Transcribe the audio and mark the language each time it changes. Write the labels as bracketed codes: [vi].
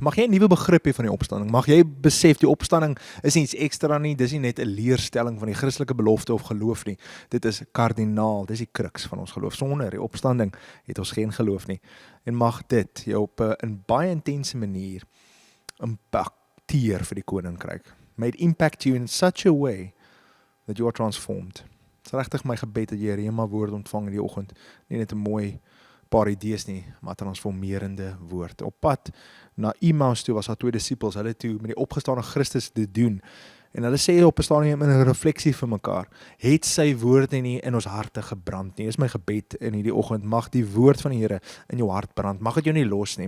[af] Mag jy 'n nuwe begrip hê van die opstanding. Mag jy besef die opstanding is nie iets ekstra nie, dis nie net 'n leerstelling van die Christelike belofte of geloof nie. Dit is kardinaal, dis die kruks van ons geloof. Sonder die opstanding het ons geen geloof nie. En mag dit jou op 'n baie intense manier impakteer vir die koninkryk. [en] May it impact you in such a way that you are transformed. [af] Dit is regtig my gebed dat jy 'n rema woord ontvang in die oggend. Nie net 'n mooi paar idees nie, maar transformerende woord. Op pad na Emmaus toe was daar 2 disippels, hulle toe met die opgestane Christus te doen. En hulle sê op 'n stadium in 'n refleksie vir mekaar, het sy woorde nie in ons harte gebrand nie. Is my gebed in hierdie oggend, mag die woord van die Here in jou hart brand. Mag dit jou nie los nie.